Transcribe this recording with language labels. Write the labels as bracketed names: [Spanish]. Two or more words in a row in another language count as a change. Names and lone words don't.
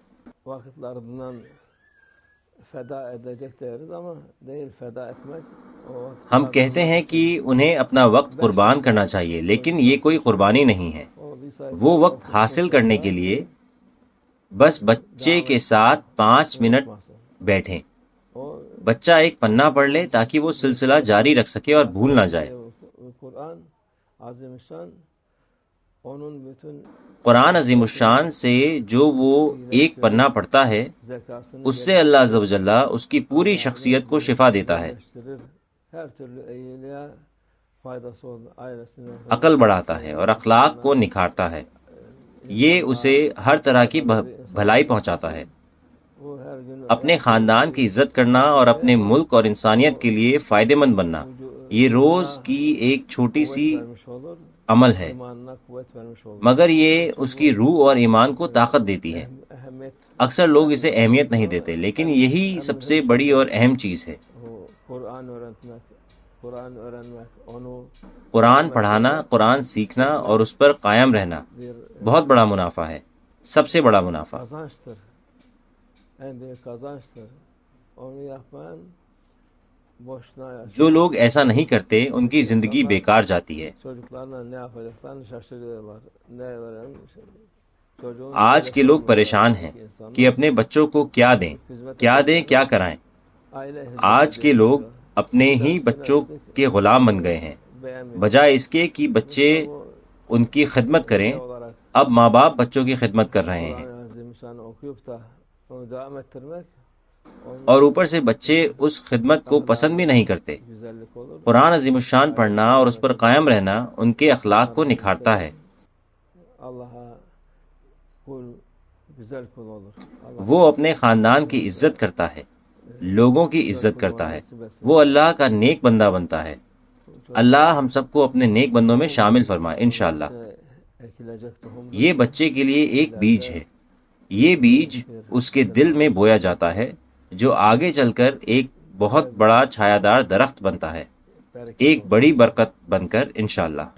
[Urdu] ہم کہتے ہیں کہ انہیں اپنا وقت قربان کرنا چاہیے، لیکن یہ کوئی قربانی نہیں ہے. وہ وقت حاصل کرنے کے لیے بس بچے کے ساتھ 5 منٹ بیٹھیں. بچہ ایک پنہ پڑھ لے تاکہ وہ سلسلہ جاری رکھ سکے اور بھول نہ جائے. [Turkish] onun bütün [Urdu] قرآن عظیم الشان سے جو وہ ایک پنہ پڑھتا ہے [Turkish] zekasını [Urdu] اس سے اللہ عز و جل اس کی پوری شخصیت کو شفا دیتا ہے، [Turkish] geliştirir. Her türlü iyiliğe faydası olur. Ailesine [Urdu] عقل بڑھاتا ہے اور اخلاق کو نکھارتا ہے، یہ اسے ہر طرح کی بھلائی پہنچاتا ہے۔ [Turkish] bu her gün [Urdu] اپنے خاندان کی عزت کرنا اور اپنے ملک اور انسانیت کے لیے فائدہ مند بننا، یہ روز کی ایک چھوٹی سی [Turkish] vermiş olur. [Urdu] عمل ہے، [Turkish] İmanına kuvvet vermiş olur. [Urdu] مگر یہ اس کی روح اور ایمان کو طاقت دیتی ہے۔ [Turkish] Ehemmiyet [Urdu] اکثر لوگ اسے اہمیت نہیں دیتے، لیکن یہی سب سے بڑی اور اہم چیز ہے۔ [Turkish] o Kur'an öğrenmek, onu [Urdu] قرآن پڑھانا، قرآن سیکھنا اور اس پر قائم رہنا [Turkish] bir [Urdu] بہت بڑا منافع ہے، سب سے بڑا منافع۔ [Turkish] kazançtır. En büyük kazançtır. Onu yapan boşuna yaşıyor. [Urdu] جو لوگ ایسا نہیں کرتے ان کی زندگی بیکار جاتی ہے۔ [Turkish] Çocuklarla ne yapacaklarını şaşırıyorlar. Ne öğrenin? Çocuğun [Urdu] آج کے لوگ پریشان ہیں کہ اپنے بچوں کو کیا دیں، کیا کرائیں۔ [Turkish] aile [Urdu] آج کے لوگ اپنے ہی بچوں کے غلام بن گئے ہیں، [Turkish] beğenmiyor. [Urdu] بجائے اس کے کہ بچے ان کی خدمت کریں، [Turkish] olarak [Urdu] اب ماں باپ بچوں کی خدمت کر رہے ہیں، [Turkish] Kur'an-ı Azimüşşan'ı okuyup da onu devam ettirmek [Urdu] اور اوپر سے بچے اس خدمت کو پسند بھی نہیں کرتے۔ [Turkish] güzellik olur. [Urdu] قرآن عظیم الشان پڑھنا اور اس پر قائم رہنا ان کے اخلاق کو نکھارتا ہے، [Turkish] Allah'a kul güzel kul olur. Allah [Urdu] وہ اپنے خاندان کی عزت کرتا ہے، لوگوں کی عزت کرتا ہے، وہ اللہ کا نیک بندہ بنتا ہے۔ اللہ ہم سب کو اپنے نیک بندوں میں شامل فرمائے انشاءاللہ۔ [Turkish] ekilecek tohum [Urdu] یہ بچے کے لیے ایک بیج ہے، یہ بیج اس کے دل میں بویا جاتا ہے جو آگے چل کر ایک بہت بڑا چھایہ دار درخت بنتا ہے، ایک بڑی برکت بن کر انشاءاللہ۔